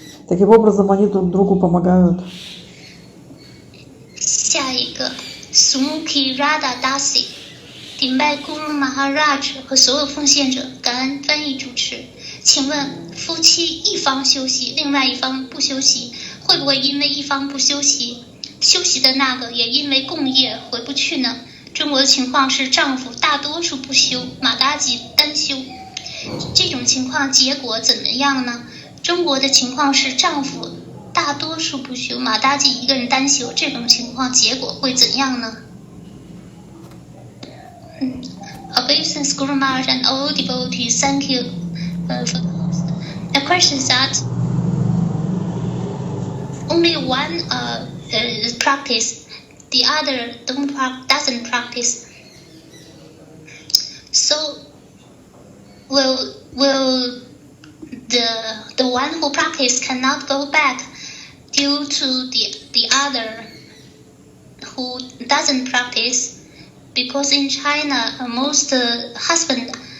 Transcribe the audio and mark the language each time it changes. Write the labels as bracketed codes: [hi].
[ru] Таким образом, они друг другу помогают. [zh] 下一个 Sumukhi Radha Dasi 顶拜 Guru Maharaj 和所有奉献者，感恩翻译主持。请问夫妻一方休息，另外一方不休息，会不会因为一方不休息，休息的那个也因为共业回不去呢？中国的情况是丈夫大多数不休，马达吉单休，这种情况结果怎么样呢？中国的情况是丈夫大多数不休，马达吉一个人单休，这种情况结果会怎样呢？ [en] Obeisance Guru Maharaj and all devotees, thank you for the host. The question is that only one practice, the other doesn't practice. So will the one who practice cannot go back due to the other who doesn't practice, because in China most the husband.